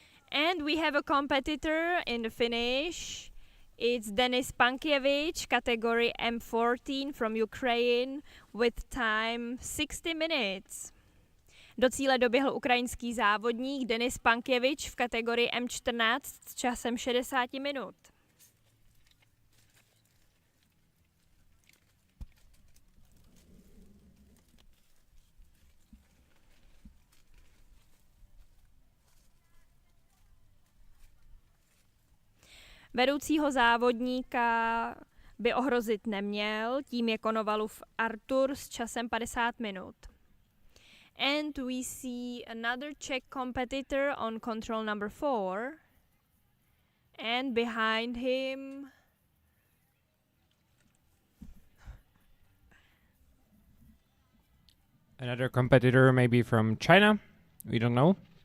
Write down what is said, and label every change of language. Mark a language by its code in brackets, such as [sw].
[en] And we have a competitor in the finish. It's Denis Pankiewicz, category M14 from Ukraine, with time 60 minutes. [cs] Do cíle doběhl ukrajinský závodník Denis Pankiewicz v kategorii M14 s časem 60 minut. Vedoucího závodníka by ohrozit neměl, tím je Konovalův Artur s časem 50 minut. [en] And we see another Czech competitor on control number 4. And behind him another competitor, maybe from China, we don't know.